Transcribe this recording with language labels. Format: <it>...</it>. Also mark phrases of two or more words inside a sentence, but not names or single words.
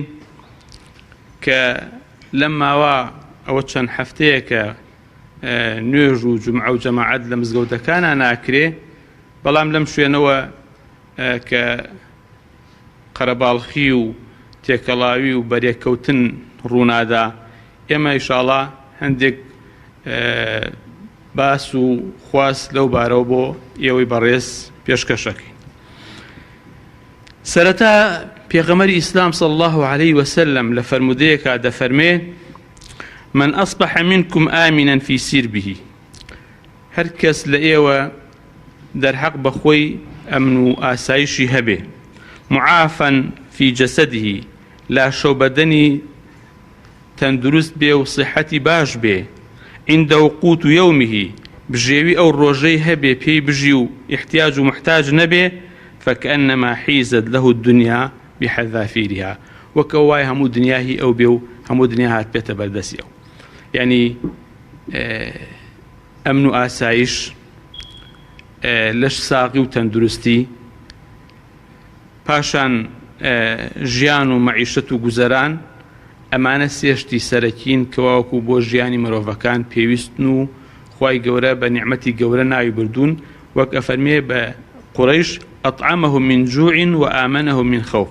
<ckb>کە لەم ماوە ئەوە چەند هەفتەیە کە نوێژ و جومعە و جەماعەت لە مزگەوتەکانە ناکرێ، بەڵام لەم شوێنەوە کە قەرەباڵخی و تێکەڵاوی و بەرێککەوتن ڕوونادا، ئێمە ئینشاڵڵا هەندێک باس و خواست لەو بارەوە بۆ ئێوەی بەڕێز پێشکەشەکەین. سەرەتا پێغەمبەری ئیسلام</ckb> <ar>صلی الله عليه وسلم</ar> <ckb>لە فەرمودەیەکا دەفەرمێ:</ckb> <ar>من أصبح منكم آمنا في سربه.</ar> <ckb>هەر کەس لە ئێوە دەرحەق بەخۆی ئەمن و ئاسایشی هەبێ،</ckb> <ar>معافا في جسده،</ar> <ckb>لاشۆ بەدەنی تەندروست بێ و صحەتی باش بێ،</ckb> <ar>عند قوت يومه،</ar> <ckb>بژێوی ئەو ڕۆژەی هەبێ پێی بژی و احتیاج و محتاج نەبێ،</ckb> <ar>فكأنما حيزت له الدنيا بحذافيرها،</ar> <ckb>وەکە وای هەموو دنیاهی ئەو بێ و هەموو دنیا هات بێتە بەردەستی ئەو. یعنی ئەمن و ئاسایش، لەش ساقی و تەندروستی، پاشان ژیان و مەعیشەت و گوزەران، ئەمانە سێشتی سەرەکین کە واوەکو بۆ ژیانی مرۆڤەکان پێویستن و خوای گەورە بە نیعمەتی گەورە ناوی بردوون، وەک ئەفەرمێ بە قوڕەیش:</ckb> <ar>ئەطعەمەهم من جوع وئامەنەهم من خەوف.</ar>